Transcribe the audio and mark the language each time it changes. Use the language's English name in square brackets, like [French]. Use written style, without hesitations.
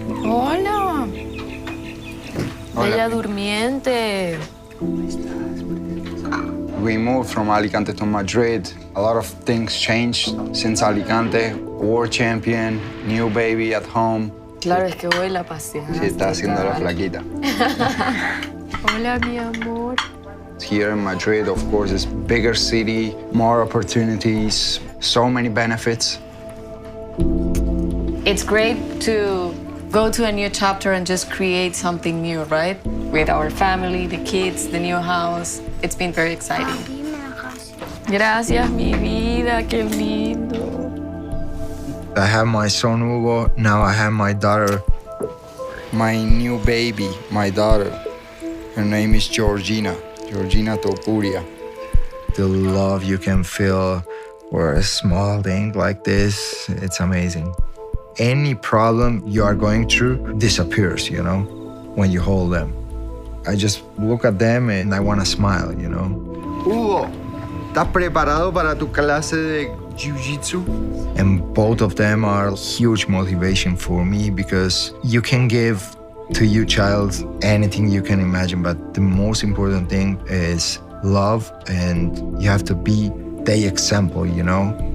[Spanish] Hola. Bella durmiente. [English] We moved from Alicante to Madrid. A lot of things changed since Alicante. World champion, new baby at home. [Spanish] Claro, es que hoy la paseaste. Sí, está haciendo la flaquita. Hola, mi amor. [English] Here in Madrid, of course, it's bigger city, more opportunities, so many benefits. It's great to go to a new chapter and just create something new, right? With our family, the kids, the new house. It's been very exciting. [Spanish] Gracias, mi vida, qué lindo. [English] I have my son Hugo, now I have my daughter. My new baby, my daughter. Her name is Georgina Topuria. The love you can feel for a small thing like this, it's amazing. Any problem you are going through disappears, you know, when you hold them. I just look at them and I want to smile, you know. [Spanish] Hugo, ¿estás preparado para tu clase de jiu-jitsu? [English] And both of them are huge motivation for me, because you can give to your child anything you can imagine, but the most important thing is love, and you have to be the example, you know?